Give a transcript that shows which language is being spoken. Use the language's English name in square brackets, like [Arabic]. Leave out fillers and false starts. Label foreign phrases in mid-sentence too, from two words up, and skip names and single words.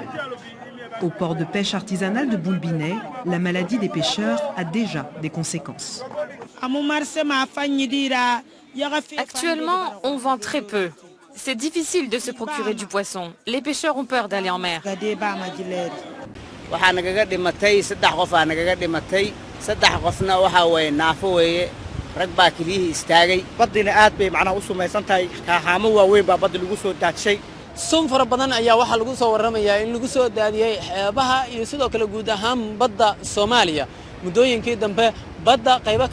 [French] Au port de pêche artisanal de Boulbinet, la maladie des pêcheurs a déjà des conséquences. Actuellement, on vend très peu. C'est difficile de se procurer du poisson. Les pêcheurs ont peur d'aller en mer. [Somali] sun fara badan ayaa waxaa lagu soo warramayaa in lagu soo daadiyey xeebaha iyo sidoo kale guud ahaan badda Soomaaliya muddooyinkii dambe badda qaybo